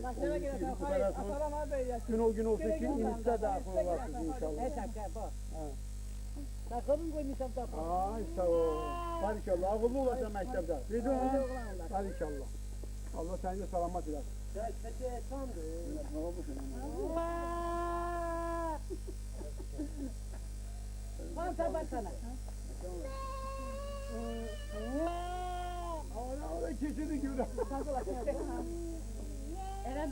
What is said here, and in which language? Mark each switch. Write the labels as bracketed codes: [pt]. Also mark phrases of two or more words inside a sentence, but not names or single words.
[az] Gün o gün olsun ki, inizdə daxil olasınız inşallah. Takalım koymuşam takalım. Ay sağ ol. Barikəllah. Ağıllı olasan məktəbdə. Dedin ha? Barikəllah. Allah səni də salamat eləsin. [tr] Ne oldu senin? Bana baksana. Ana keçidi gibi de. Eleme